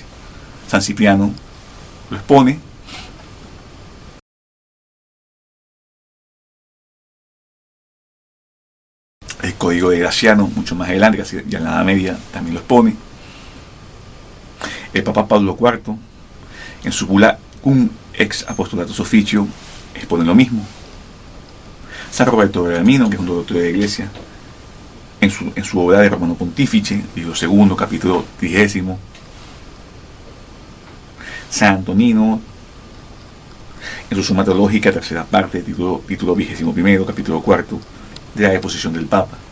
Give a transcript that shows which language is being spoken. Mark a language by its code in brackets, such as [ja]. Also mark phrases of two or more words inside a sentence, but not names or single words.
[es] San Cipriano lo expone. El Código de Graciano, mucho más adelante, casi ya en la Edad Media, también lo expone. El Papa Pablo IV, en su bula Cum ex apostolatus officio, expone lo mismo. San Roberto Bellarmino, que es un doctor de la Iglesia, en su obra de Romano Pontífice, libro segundo, capítulo 10. San Antonino, en su Suma Teológica, tercera parte, título 21, capítulo 4, de la deposición del Papa.